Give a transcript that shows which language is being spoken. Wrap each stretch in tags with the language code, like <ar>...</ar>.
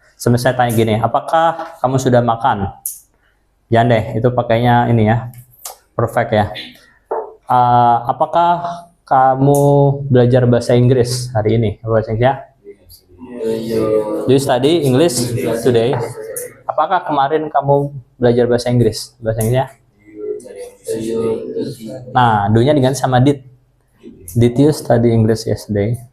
<id>Semisal saya tanya gini, apakah kamu sudah makan? Jangan deh, itu pakainya ini ya. Perfect ya. Apakah kamu belajar bahasa Inggris hari ini? Bahasa Inggrisnya?</id> <en>Do you study English today?</en> <id>Apakah kemarin kamu belajar bahasa Inggris? Bahasa Inggrisnya? Nah, do-nya diganti sama did.</id> <en>Did you study English yesterday?</en>